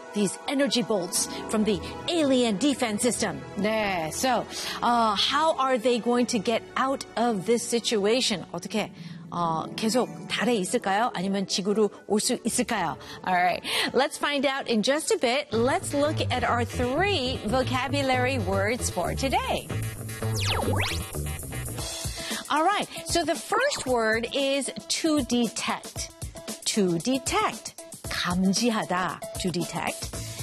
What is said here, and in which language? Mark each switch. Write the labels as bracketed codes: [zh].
[en] These energy bolts from the alien defense system. 네, so how are they going to get out of this situation? [ko] 어떻게 계속 달에 있을까요? 아니면 지구로 올 수 있을까요? [en] All right, let's find out in just a bit. Let's look at our three vocabulary words for today. All right, so the first word is to detect. To detect. 감지하다, to detect.